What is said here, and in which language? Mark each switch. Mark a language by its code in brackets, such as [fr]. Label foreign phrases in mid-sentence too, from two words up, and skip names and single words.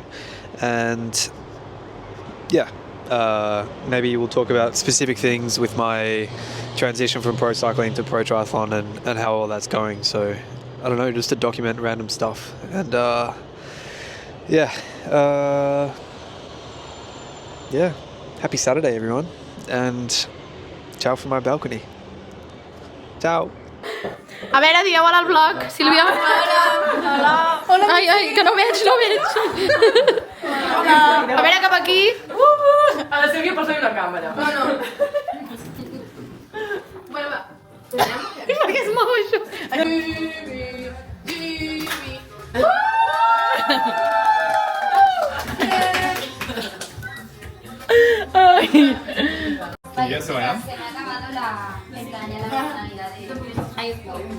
[en] And yeah, maybe we'll talk about specific things with my transition from pro cycling to pro triathlon and how all that's going. So I don't know, just to document random stuff. And yeah, happy Saturday everyone, and ciao from my balcony. Ciao. [ca] A veure, digueu al vlog, Sílvia. Hola. Hola. Ai, que no veig. Hola. A veure, cap aquí. A la Sílvia posa-li una càmera. No. Bueno, va. I per què es mou això? [en] Can you guess who I am? [es] Se me ha acabado la pestaña, la personalidad de... Ahí está.